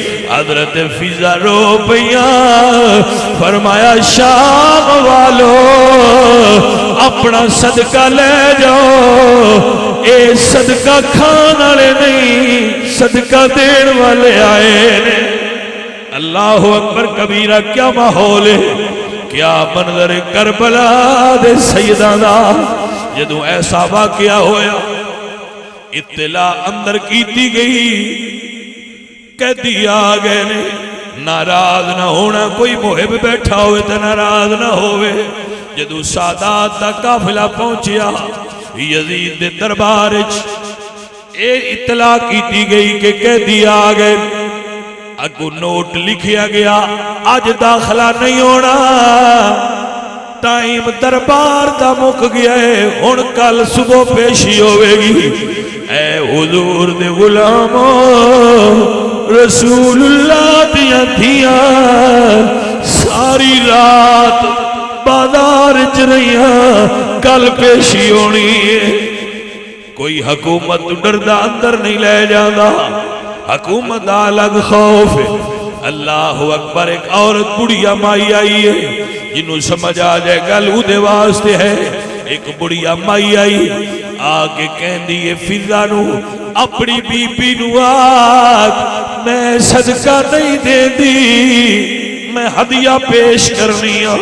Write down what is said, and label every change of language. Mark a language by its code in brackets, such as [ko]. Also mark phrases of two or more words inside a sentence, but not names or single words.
[pa] حضرت فضا رو پیا فرمایا شام والو اپنا صدقہ لے جاؤ اے صدقہ کھان والے نہیں صدقہ دین والے آئے نے. [ar] اللہ اکبر کبیرہ [pa] کیا ماحول ہے کیا منظر کربلا دے سیدہ دا. جدوں ایسا واقعہ ہویا اطلاع اندر کیتی گئی قیدی آ گئے نے. ناراض نہ ہونا کوئی محب بیٹھا ہوئے تو ناراض نہ ہوئے. جدو سادات دا قافلہ پہنچیا یزید دے دربار اے اطلاع کیتی گئی کہ قیدی آ گئے. اگو نوٹ لکھیا گیا آج داخلہ نہیں ہونا ٹائم دربار دا مک گیا ہے ہن کل صبح پیشی ہوئے گی. اے حضور دے غلاموں رسول اللہ دیاں دھیاں ساری رات بازار چ رہیاں کل پیشی ہونی ہے. کوئی حکومت ڈردا اندر نہیں لے جانا حکومت دا الگ خوف ہے. [ar] اللہ اکبر. [pa] ایک عورت بڑھیا مائی آئی ہے جنہوں سمجھ آ جائے گل او دے واسطے ہے. ایک بڑھیا مائی آئی آگے کہندی ہے فضا نو اپنی بی بی نو آگ میں صدقہ نہیں دے دی میں ہدیہ پیش کرنی ہوں.